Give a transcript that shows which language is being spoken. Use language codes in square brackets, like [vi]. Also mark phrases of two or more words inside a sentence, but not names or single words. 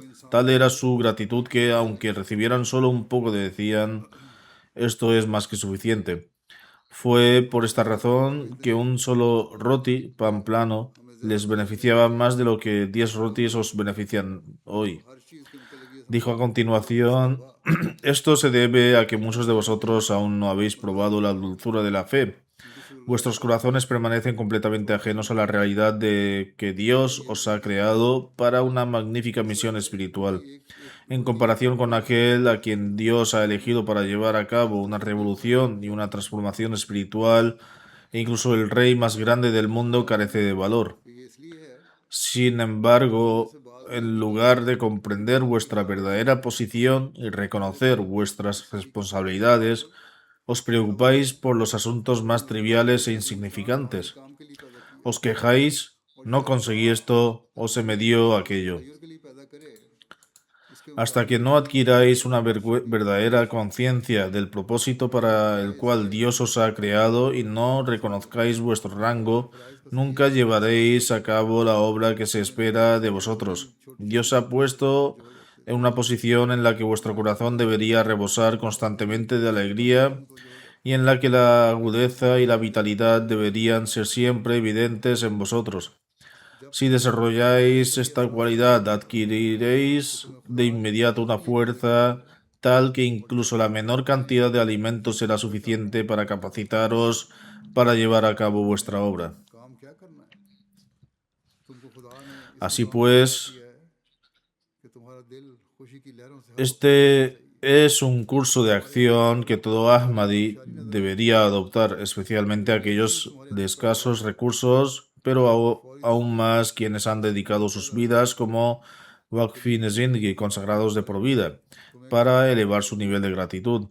[es] Tal era su gratitud que, aunque recibieran solo un poco, decían, esto es más que suficiente. Fue por esta razón que un solo roti, pan plano, les beneficiaba más de lo que 10 rotis os benefician hoy. [ur] ہر چیز کے مطلب یہ [es] Dijo a continuación, esto se debe a que muchos de vosotros aún no habéis probado la dulzura de la fe. Vuestros corazones permanecen completamente ajenos a la realidad de que Dios os ha creado para una magnífica misión espiritual. En comparación con aquel a quien Dios ha elegido para llevar a cabo una revolución y una transformación espiritual, e incluso el rey más grande del mundo carece de valor. [ur] یہ اس لیے ہے [es] Sin embargo, en lugar de comprender vuestra verdadera posición y reconocer vuestras responsabilidades, os preocupáis por los asuntos más triviales e insignificantes. [ur] کام کے لیے پیدا کی [es] Os quejáis, no conseguí esto o se me dio aquello. [ur] خیریت کے لیے پیدا کرے [es] hasta que no adquiráis una verdadera conciencia del propósito para el cual Dios os ha creado y no reconozcáis vuestro rango, nunca llevaréis a cabo la obra que se espera de vosotros. Dios ha puesto en una posición en la que vuestro corazón debería rebosar constantemente de alegría y en la que la agudeza y la vitalidad deberían ser siempre evidentes en vosotros. Si desarrolláis esta cualidad, adquiriréis de inmediato una fuerza tal que incluso la menor cantidad de alimento será suficiente para capacitaros para llevar a cabo vuestra obra. [ur] کام کیا کرنا ہے تم کو خدا نے اس [es] Así [ur] مقام پر [es] pues, [ur] کیا ہے کہ تمہارا دل خوشی کی لہروں سے [es] este es un curso de acción que todo Ahmadi debería adoptar, especialmente aquellos de escasos recursos, pero aún más quienes han dedicado sus vidas como [ur] واقفین زندگی, [es] consagrados de por vida, para elevar su nivel de gratitud.